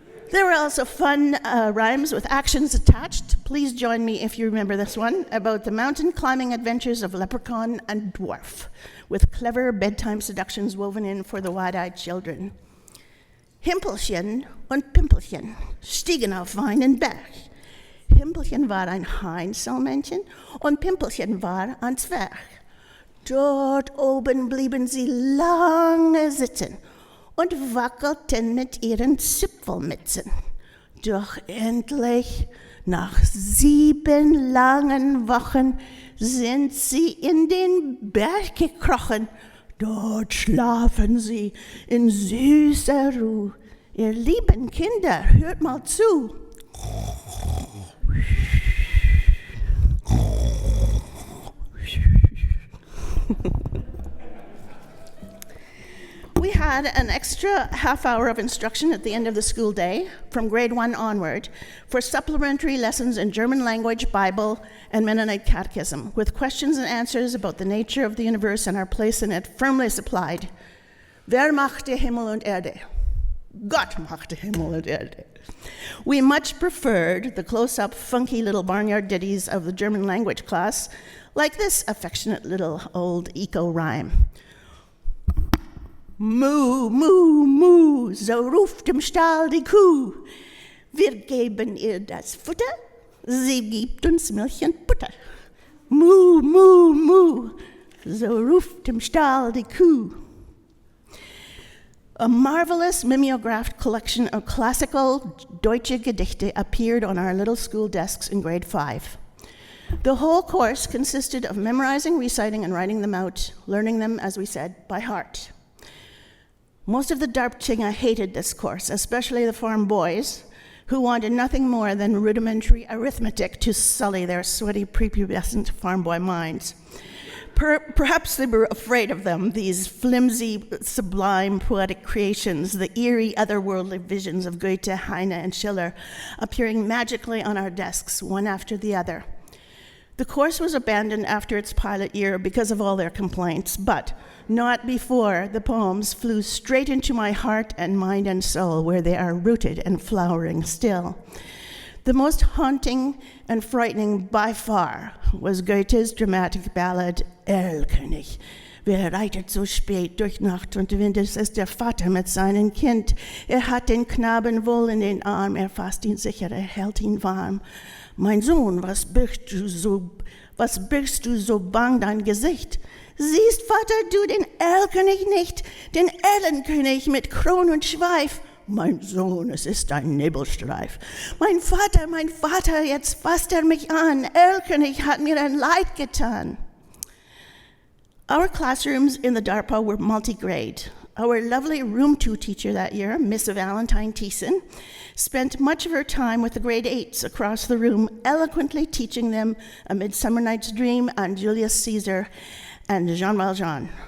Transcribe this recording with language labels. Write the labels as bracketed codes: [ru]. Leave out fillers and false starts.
[en] There were also fun rhymes with actions attached. Please join me if you remember this one, about the mountain climbing adventures of leprechaun and dwarf, with clever bedtime seductions woven in for the wide-eyed children. [de] Himpelchen und Pimpelchen stiegen auf einen Berg. Himpelchen war ein Heinzelmännchen und Pimpelchen war ein Zwerg. Dort oben blieben sie lange sitzen und wackelten mit ihren Zipfelmützen. Doch endlich, nach 7 langen Wochen, sind sie in den Berg gekrochen. Dort schlafen sie in süßer Ruhe. Ihr lieben Kinder, hört mal zu. [en] We had an extra half hour of instruction at the end of the school day, from grade 1 onward, for supplementary lessons in German language, Bible, and Mennonite catechism, with questions and answers about the nature of the universe and our place in it firmly supplied. [de] Wer machte Himmel und Erde? Gott machte Himmel und Erde. [en] We much preferred the close-up, funky little barnyard ditties of the German language class, like this affectionate little old eco-rhyme. [de] Mu, mu, mu, so ruft im Stall die Kuh. Wir geben ihr das Futter, sie gibt uns Milch und Butter. Mu, mu, mu, so ruft im Stall die Kuh. [en] A marvelous mimeographed collection of classical [de] Deutsche Gedichte [en] appeared on our little school desks in grade 5. The whole course consisted of memorizing, reciting, and writing them out, learning them, as we said, by heart. Most of the Darpchinger hated this course, especially the farm boys, who wanted nothing more than rudimentary arithmetic to sully their sweaty, prepubescent farm boy minds. Perhaps they were afraid of them, these flimsy, sublime poetic creations, the eerie, otherworldly visions of Goethe, Heine, and Schiller, appearing magically on our desks, one after the other. The course was abandoned after its pilot year because of all their complaints, but not before the poems flew straight into my heart and mind and soul, where they are rooted and flowering still. The most haunting and frightening by far was Goethe's dramatic ballad Erlkönig. [de] Wer reitet so spät durch Nacht und Wind, es ist der Vater mit seinem Kind. Hat den Knaben wohl in den Arm, fasst ihn sicher, hält ihn warm. Mein Sohn, was birgst du so bang dein Gesicht? Siehst, Vater, du den Erlkönig nicht, den Erlenkönig mit Kron und Schweif? Mein Sohn, es ist ein Nebelstreif. Mein Vater, jetzt fasst mich an. Erlkönig hat mir ein Leid getan. [en] Our classrooms in the DARPA were multi-grade. Our lovely Room 2 teacher that year, Miss Valentine Thiessen, spent much of her time with the grade 8s across the room, eloquently teaching them A Midsummer Night's Dream and Julius Caesar and Jean Valjean.